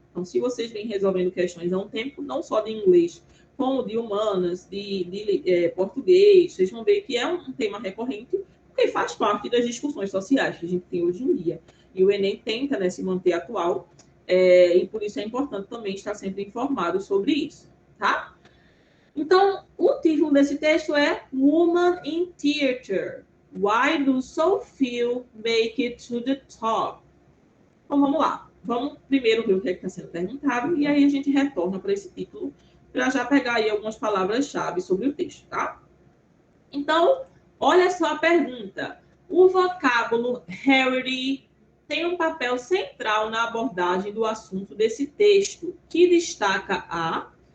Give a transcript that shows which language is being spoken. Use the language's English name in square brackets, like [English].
[Portuguese] Então, se vocês vêm resolvendo questões há um tempo, não só de inglês, como de humanas, de português, vocês vão ver que é um tema recorrente, porque faz parte das discussões sociais que a gente tem hoje em dia. E o Enem tenta, né, se manter atual, e por isso é importante também estar sempre informado sobre isso, tá? Então, o título desse texto é Woman in Theater. [English] Why do so few make it to the top? [Portuguese] Então, vamos lá. Vamos primeiro ver o que está sendo perguntado e aí a gente retorna para esse título para já pegar aí algumas palavras-chave sobre o texto, tá? Então, olha só a pergunta. O vocábulo Harry tem um papel central na abordagem do assunto desse texto, que destaca a...